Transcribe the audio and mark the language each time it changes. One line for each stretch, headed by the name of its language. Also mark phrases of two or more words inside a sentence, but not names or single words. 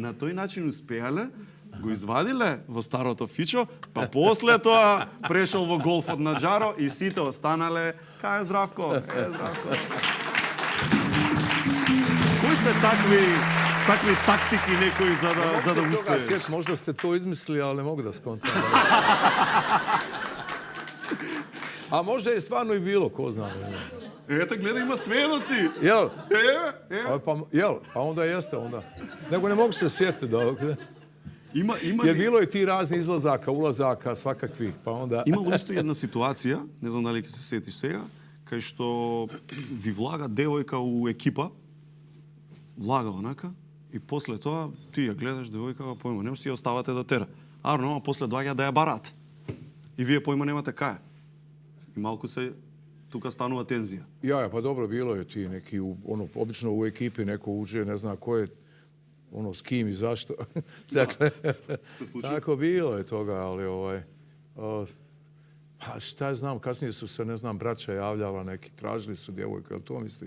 Macedonian: И на тој начин успеале го извадиле во старото фичо, па после тоа прешол во голфот на Джаро и сите останале, кај е Здравко, Здравко. Кои се такви тактики некои за да успееш?
Bosnian: Možda ste to izmislili, ali ne mogu da skontam. A možda je stvarno i bilo, ko zna.
Macedonian: Ето, гледа, има сведоци.
Bosnian: Jel? Jel? A onda jeste, onda. Nego ne mogu se sjetiti da...
Macedonian: Има
Bosnian: Jer bilo je ti razni izlazaka, ulazaka, svakakvih, pa onda...
Macedonian: Имало исто една ситуација, не знам дали ќе се сетиш сега, кај што ви влага девојка у екипа, влага онака, и после тоа ти ја гледаш девојка, појма, не си ја оставате да тера. Арно, а после доаѓа да ја барат. И вие појма немате кај. И малку се тука станува тензија.
Bosnian: Ja, pa dobro, bilo je ti neki, obično u ekipi neko uđe, ne zna ko je, s kim i zašto. Dakle, tako bilo je toga, ali pa šta znam, kasnije su se, ne znam, braća javljala neki, tražili su djevojke, jel to misliš?